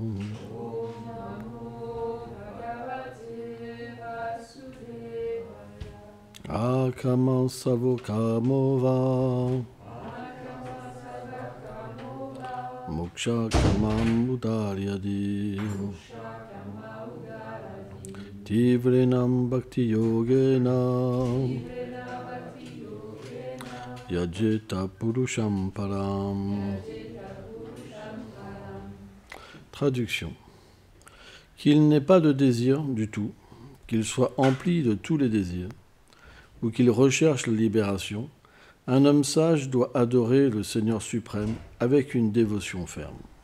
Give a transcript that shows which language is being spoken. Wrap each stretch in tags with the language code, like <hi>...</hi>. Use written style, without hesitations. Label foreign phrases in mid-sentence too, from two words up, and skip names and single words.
<sa>Akama Savokamova Moksha Kamam Udaryadi Tivrinam Bhakti Yogena Yajeta Purusham Param.</sa> <fr>Traduction. Qu'il n'ait pas de désir du tout, qu'il soit empli de tous les désirs, ou qu'il recherche la libération, un homme sage doit adorer le Seigneur suprême avec une dévotion ferme.</fr>